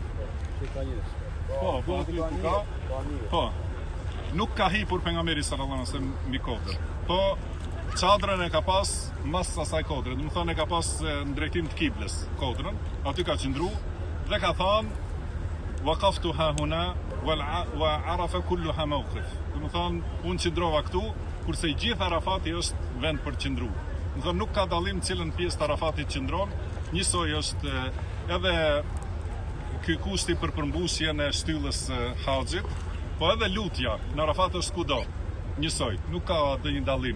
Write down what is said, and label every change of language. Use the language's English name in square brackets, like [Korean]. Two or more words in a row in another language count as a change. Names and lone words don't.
[Albanian] Po, Po. Nuk ka hipur pejgamberi [Arabic] صلى الله عليه وسلم [Albanian] mbi kodër. Po çadrën e ka pas mas asaj kodre, do të thonë e ka pas në drejtim të kiblës kodrën, aty ka qëndruar dhe ka thënë [Arabic] وقفت ها هنا وعرفة كلها موقف. [Albanian] Do të thonë unë qëndrova këtu, kurse i gjithë Arafati është vend për qëndruar. Do të thonë nuk ka dallim cilën pjesë të Arafatit qëndron, njësoj është edhe ky kushti për përmbushjen e shtyllës haxhit, po edhe lutja në Arafat është kudo, njësoj, nuk ka ndonjë dallim.